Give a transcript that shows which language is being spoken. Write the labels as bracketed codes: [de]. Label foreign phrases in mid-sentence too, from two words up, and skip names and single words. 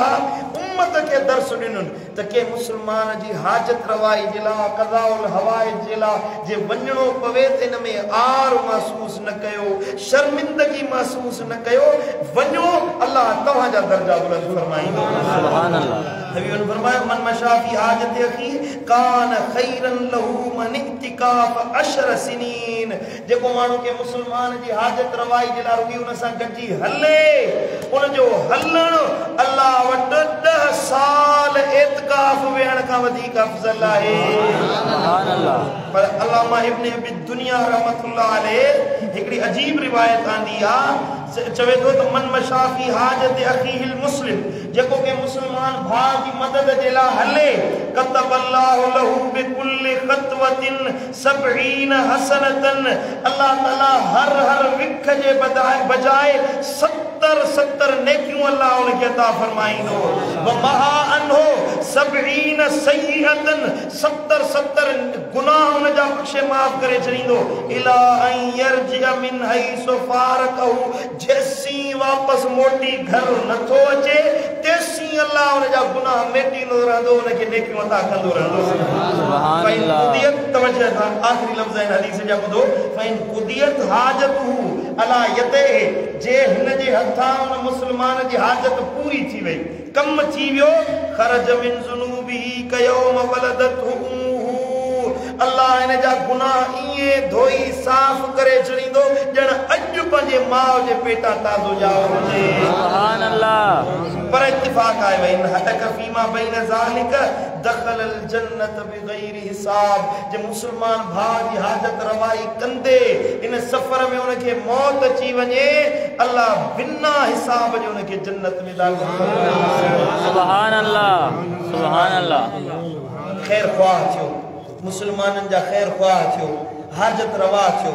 [sd] उम्मत खे दर्स ॾिनुनि त के मुस्लमान जी हाजत रवाई जे लाइ, [ar] قضاء الحوائج [sd] जे लाइ जे वञणो पवे त इन में आर महसूस न कयो, शर्मिंदगी महसूस न कयो। वञो, अल्लाह तव्हांजा दर्जा बुलंद फरमाईंदो। [ar] سبحان الله. [ur] نبی نے فرمایا [ar] من مشى في حاجة أخي كان خيرا له من اعتكاف 10 سنين. [sd] जेको माण्हू के मुसलमान जी हाजत रवाई जे लाइ रुॻी उन सां गॾिजी हले, उन जो हलण अल्लाह वटि 10 साल एतिकाफ वेहण खां वधीक अफ़ज़ल आहे। [ar] سبحان الله. [sd] पर अल्लामा इब्न अबी दुनिया [ar] رحمة الله عليه [sd] हिकिड़ी अजीब रिवायत आंदी आहे। चवे थो त [ar] من مشى في حاجة أخيه المسلم, [sd] जेको के मुसलमान भाउ जी मदद जे लाइ हले, [ar] كتب الله له بكل خطوة 70 حسنة. [sd] अल्लाह ताला हर विख जे बजाए 70 नेकियूं अल्लाह उनखे अता फरमाईंदो। [ar] و محا عنه 70 سيئة, [sd] 70 गुनाह उन जा बख़्शे माफ़ करे छॾींदो। [ar] إلا أن يرجع من حيث فارقه, [sd] जेसी वापस मोटी घर नथो अचे तेसी अल्लाह उन जा गुनाह मेटींदो रहंदो, उनखे नेकियूं अता कंदो रहंदो। [ar] سبحان الله. [sd] कुदियत तवज्जो था आखिरी लफ़्ज़ आहिनि हदीस जा ॿुधो। [ar] فإن قضيت حاجته على يده, [sd] जे हिन जे हथां उन मुस्लमान जी हाजत पूरी थी वई, कम थी वियो, [ar] خرج من ذنوبه كيوم ولدته أمه, [sd] अल्लाह इन जा गुनाह ईअं धोई साफ़ करे छॾींदो ॼण अॼु पंहिंजे माउ जे पेटां ताज़ो ॼाओ हुजे। [ar] سبحان الله. [sd] पर इत्तिफ़ाक़ आहे [ar] وإن هلك فيما بين ذلك دخل الجنة بغير حساب. [sd] जे मुसलमान भाउ जी हाजत रवाई कंदे इन सफ़र में उनखे मौत अची वञे, अल्लाह बिना हिसाब जे उनखे जन्नत में दाख़िल कंदो। [ar] سبحان الله، سبحان الله. [sd] ख़ैर ख़्वाह थियो, मुसलमाननि जा ख़ैर ख़्वाह थियो, हाजत रवा थियो।